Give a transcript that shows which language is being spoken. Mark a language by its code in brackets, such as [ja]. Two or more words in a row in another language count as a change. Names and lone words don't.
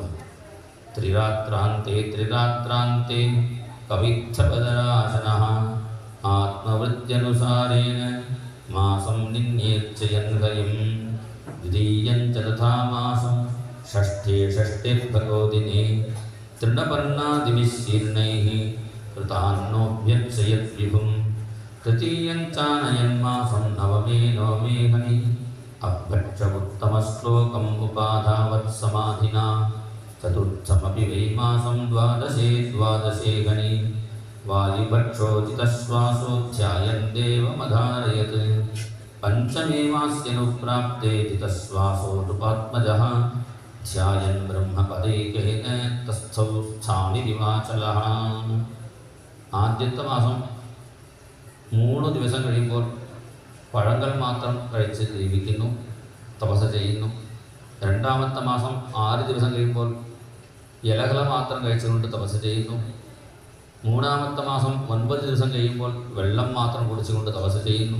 [sa] ത്രിരാത്രാന്തേ ത്രിരാത്രാന്തേ കവിച്ഛപദരാശനഃ ആത്മവൃത്യനുസാരേണ മാസം നിന്യേച്ഛയൻ ഹരിം ദ്വിതീയം ച തഥാ മാസം ഷഷ്ഠേ ഷഷ്ഠിർഭഗോദിനേ തൃണപർണാദിഭിശ്ശീർണൈഃ കൃതാന്നോഭ്യക്ഷയത് വിഭും തൃതീയം ചാനയന്മാസം നവമേ നവമേ ഹനി अभक्षमुत्तमश्लोकम् उपाधावत्समाधिना चतुर्थमपि वैमासं द्वादशे गणे वायुभक्षोचितश्वासोऽध्यायन् देवमधारयत् पञ्चमे मास्यनुप्राप्ते चितश्वासोऽनुपात्मजः ध्यायन् ब्रह्मपदैकेन तस्थौ स्थानि दिवाचलः. [ml] ആദ്യത്തെ മാസം 3 ദിവസം കഴിയുമ്പോൾ പഴങ്ങൾ മാത്രം കഴിച്ച് ജീവിക്കുന്നു, തപസ് ചെയ്യുന്നു. രണ്ടാമത്തെ മാസം 6 ദിവസം കഴിയുമ്പോൾ ഇലകൾ മാത്രം കഴിച്ചുകൊണ്ട് തപസ് ചെയ്യുന്നു. മൂന്നാമത്തെ മാസം 9 ദിവസം കഴിയുമ്പോൾ വെള്ളം മാത്രം കുടിച്ചുകൊണ്ട് തപസ് ചെയ്യുന്നു.